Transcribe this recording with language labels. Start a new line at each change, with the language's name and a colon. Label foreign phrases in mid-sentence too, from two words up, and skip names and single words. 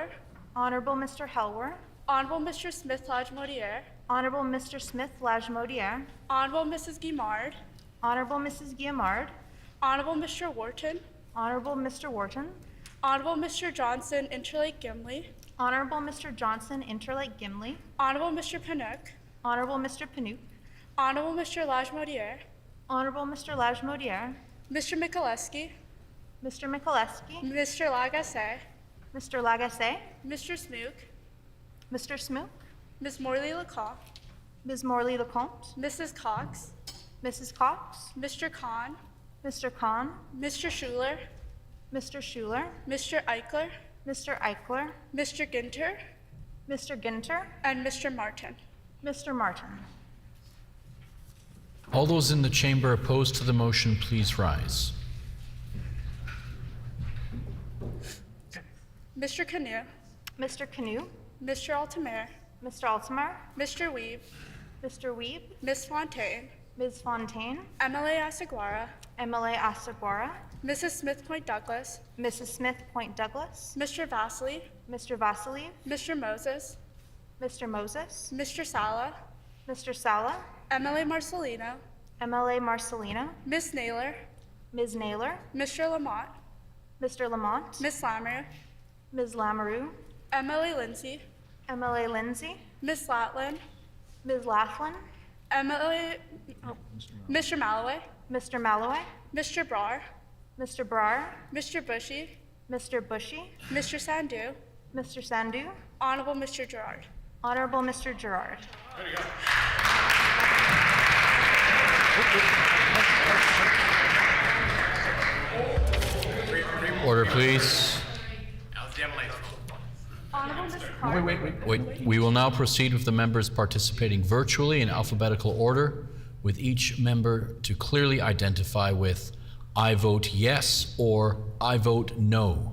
English: Honorable Mr. Helwer. Honorable Mr. Smith-Lajmodiere. Honorable Mr. Smith-Lajmodiere. Honorable Mrs. Guimard. Honorable Mrs. Guimard. Honorable Mr. Wharton. Honorable Mr. Wharton. Honorable Mr. Johnson Interlake Gimli. Honorable Mr. Johnson Interlake Gimli. Honorable Mr. Panook. Honorable Mr. Panook. Honorable Mr. Lajmodiere. Honorable Mr. Lajmodiere. Mr. Mikuleski. Mr. Mikuleski. Mr. Lagacé. Mr. Lagacé. Mr. Smook. Mr. Smook. Ms. Morley Lecomte. Ms. Morley Lecomte. Mrs. Cox. Mrs. Cox. Mr. Khan. Mr. Khan. Mr. Schuler. Mr. Schuler. Mr. Eichler. Mr. Eichler. Mr. Ginter. Mr. Ginter. And Mr. Martin. Mr. Martin. All those in the chamber opposed to the motion, please rise. Mr. Canoe. Mr. Canoe. Mr. Altamare. Mr. Altamare. Mr. Weeb. Mr. Weeb. Ms. Fontaine. Ms. Fontaine. MLA Asaguara. MLA Asaguara. Mrs. Smith Point Douglas. Mrs. Smith Point Douglas. Mr. Vasily. Mr. Vasily. Mr. Moses. Mr. Moses. Mr. Sala. Mr. Sala. MLA Marcelino. MLA Marcelino. Ms. Naylor. Ms. Naylor. Mr. Lamont. Mr. Lamont. Ms. Lamoureux. Ms. Lamoureux. MLA Lindsay. MLA Lindsay. Ms. Latland. Ms. Laughlin. Mr. Malloway. Mr. Malloway. Mr. Brar. Mr. Brar. Mr. Bushy. Mr. Bushy. Mr. Sandu. Mr. Sandu. Honorable Mr. Gerard. Honorable Mr. Gerard. Order, please. Wait. We will now proceed with the members participating virtually in alphabetical order, with each member to clearly identify with "I vote yes" or "I vote no."